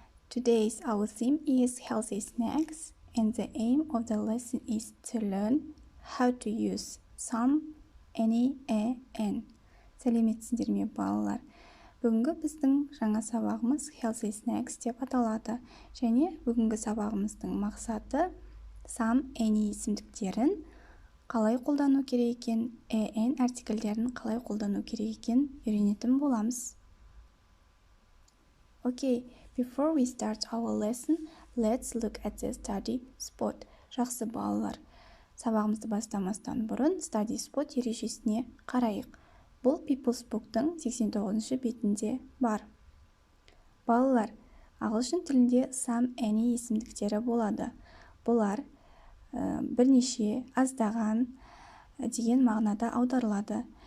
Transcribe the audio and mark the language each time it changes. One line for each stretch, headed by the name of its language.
English: Today's our theme is healthy snacks, and the aim of the lesson is to learn how to use some, any, and.
Kazakh: Сәлеметсіздер ме, балалар? Бүгінгі біздің жаңа сабағымыз
English: healthy snacks
Kazakh: деп аталады. Және бүгінгі сабағымыздың мақсаты some, any есімдіктерін қалай қолдану керек екен, and артикльдерін қалай қолдану керек екен үйренетін боламыз.
English: Okay, before we start our lesson, let's look at the study spot.
Kazakh: Жақсы балалар, сабағымызды бастамастан бұрын study spot ережесіне қарайық. Бұл People's Book'тың 89-шы бетінде бар. Балалар, ағылшын тілінде some, any есімдіктері болады. Бұлар бірнеше, аздаған деген мағынада аударылады.